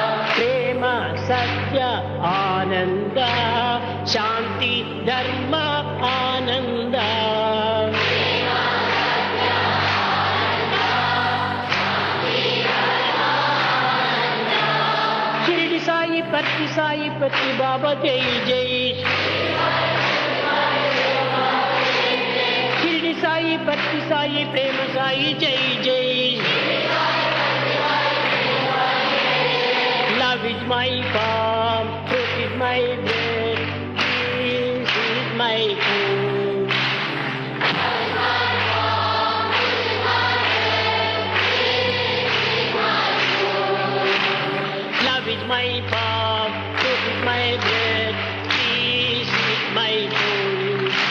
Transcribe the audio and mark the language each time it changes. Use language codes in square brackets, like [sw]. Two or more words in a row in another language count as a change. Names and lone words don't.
[te] Prema Satya Ananda, Shanti Dharma ఆనంద షిరిడి సాయి పత్రి బాబా జై జై షిరిడి సాయి పత్రి సాయి ప్రేమ సాయి జై జై [en] love is my farm truth is my bread peace is my food love is my farm, truth is my bread, peace is my food.